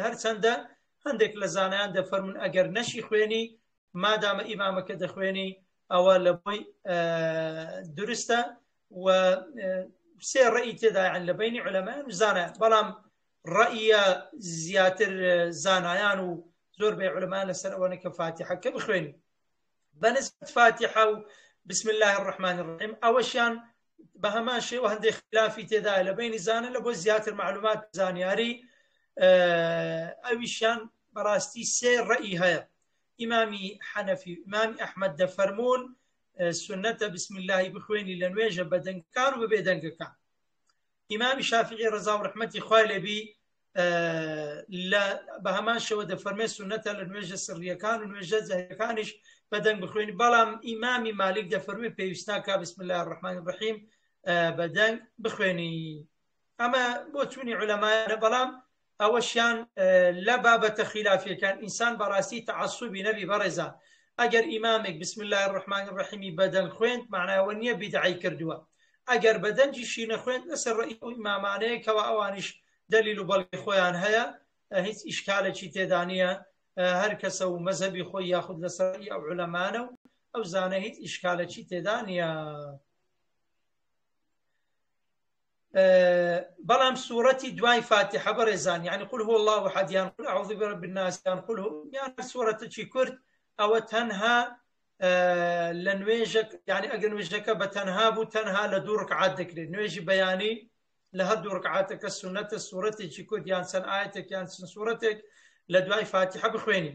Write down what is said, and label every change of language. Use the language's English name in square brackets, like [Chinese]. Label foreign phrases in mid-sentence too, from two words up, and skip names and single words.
[Central Kurdish] هەرچەندە هەندێک لە زانایان دەفەرمون ئەگەر نەشی خوێنی مادامە ئیمامەکە دەخوێنی ئەوە لە بۆی درستە. و سێ ڕەئی تێدایان لە بینی عولەمایان و زانایان، بەڵام ڕەئیە زیاتر زانایان و زۆر بێ عولەمایان لەسەر ئەوەنە کە فاتحەکە بخوێنی. بەنسبەت فاتحە و [Arabic] بسم الله الرحمن الرحیم [Central Kurdish] ئەوەشیان بە هەمان شێوە هەندێک خلافی تێدایە لە بینی زانە لە بۆ زیاتر معلومات زانیاری. ئەویشیان بەڕاستی 3 ڕەئی هەیە. ئیمامی حەنەفی و ئیمامی ئەحمەد دەفەرمون سنەتە [Arabic] بسم الله [Central Kurdish] بخوێنی لە نوێژە بەدەنگەکان و بە بێدەنگەکان. ئیمامی شافعی ڕەزا و ڕەحمەتی خوای لێبی بە هەمان شێوە دەفەرمێ سنەتە لە نوێژە سڕیەکان و نوێژە جەهریەکانیش بەدەنگ بخوێنی. بەڵام ئیمامی مالیک دەفەرمێ پێویست ناکا [Arabic] بسم الله الرحمن الرحیم [Central Kurdish] بەدەنگ بخوێنی. ئەمە بۆ چوونی عولەمایانە، بەڵام ئەوەشیان لە بابەتە خلافیەکان ئینسان بەڕاستی تەعەسوبی نەبی بەڕێزان، ئەگەر ئیمامێک [Arabic] بسم الله الرحمن الرحیمی [Central Kurdish] بەدەنگ خوێند معناوە نییە بیدعی کردووە. ئەگەر بەدەنجیشی نەخوێند لەسەر ڕەئی ئەو ئیمامانەیە کەەوە ئەوانیش دەلیل و بەڵگی خۆیان هەیە، هیچ ئیشکالێکی تێدا نییە، هەر کەسە و مەزهبی خۆی یاخود لەسەر ئەو عولەمانە و ئەو زانە هیچ ئیشکالێکی تێدا نییە. بەڵام سوورەتی دوای فاتحە بەڕێزان، یعنی [Arabic] قل هو الله احد [Central Kurdish] یان [Arabic] قل اعوذ برب الناس [Central Kurdish] یان [Arabic] قل هو [Central Kurdish] یان سوورەتێکی کورد ئەوە تەنها لە نوێژێک، یعنی ئەگەر نوێژەکە بە تەنها بوو تەنها لە 2 ڕکعات دەکرێت. نوێژی بەیانی لە هەر 2 ڕکعاتەکە سونەتە سوورەتێکی کورد یان چەند ئایەتێک یان چەند سوورەتێک لە دوای فاتحە بخوێنی.